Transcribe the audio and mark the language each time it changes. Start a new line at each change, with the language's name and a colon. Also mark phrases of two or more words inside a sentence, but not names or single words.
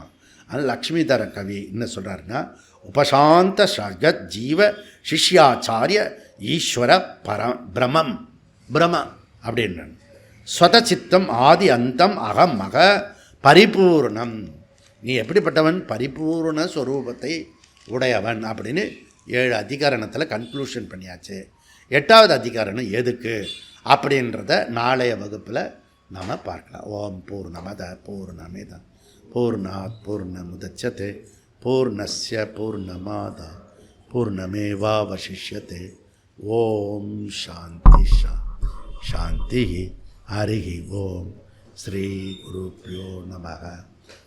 Tamil: அதனால் லக்ஷ்மிதர கவி என்ன சொல்கிறாருன்னா,
Sanskrit: उपशान्त सकत् जीव शिष्याचार्य ईश्वर ब्रह्मम्
Tamil: அப்படின்ற
Sanskrit: स्वतःसिद्धम् आदि अन्तम् अहम् मह परिपूर्णम्.
Tamil: நீ எப்படிப்பட்டவன்? பரிபூர்ண ஸ்வரூபத்தை உடையவன் அப்படின்னு 7 அதிகாரணத்தில் கன்க்ளூஷன் பண்ணியாச்சு. 8வது அதிகாரணம் எதுக்கு அப்படின்றத நாளைய வகுப்பில் நாம் பார்க்கலாம்.
Sanskrit: ओम् पूर्णमदः पूर्णमिदम् पूर्णात् पूर्णमुदच्यते पूर्णस्य पूर्णमादाय पूर्णमेवावशिष्यते. ओम् शान्ति शान्ति. हरि ओम्। श्री गुरुभ्यो नमः.